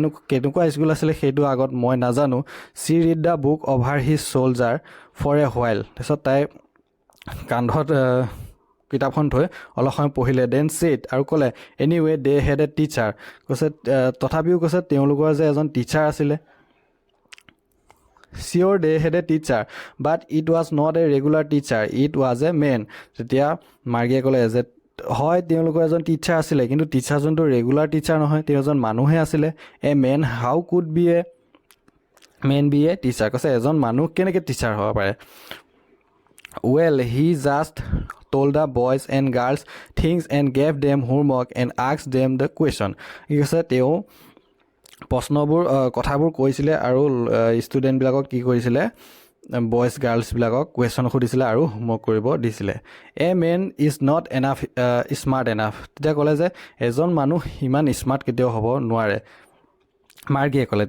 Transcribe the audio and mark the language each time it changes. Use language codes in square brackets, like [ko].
[as] কেনেকুৱা স্কুল আছিলে সেইটো আগত মই নাজানো। [en] She read the book over his shoulder for a while. [as] তাৰপিছত তাই কান্ধত কিতাপখন থৈ অলপ সময় পঢ়িলে। [en] then said, [as] আৰু ক'লে [en] Anyway they had a teacher. [as] কৈছে তথাপিও কৈছে তেওঁলোকৰ যে এজন টিচাৰ আছিলে। [en] Sure they had a teacher, but it was not a regular teacher, it was a man. [as] তেতিয়া মাৰ্গীয়ে ক'লে যে হয় তেওঁলোকৰ এজন টিচাৰ আছিলে, কিন্তু টিচাৰজনটো ৰেগুলাৰ টিচাৰ নহয়, তেওঁ এজন মানুহে আছিলে। [en] A man how could be a man be a teacher. [as] কৈছে এজন মানুহ কেনেকৈ টিচাৰ হ'ব পাৰে। [en] Well he just told the boys and girls things and gave them homework and asked them the question। [as] কি কৈছে তেওঁ প্ৰশ্নবোৰ কথাবোৰ কৈছিলে আৰু ষ্টুডেণ্টবিলাকক কি কৰিছিলে, বয়জ গাৰ্লছবিলাকক কুৱেশ্যন সুধিছিলে আৰু হোমৱৰ্ক কৰিব দিছিলে। [en] A man is not enough smart enough. [as] তেতিয়া ক'লে যে এজন মানুহ ইমান স্মাৰ্ট কেতিয়াও হ'ব নোৱাৰে, মাৰ্গীয়ে ক'লে।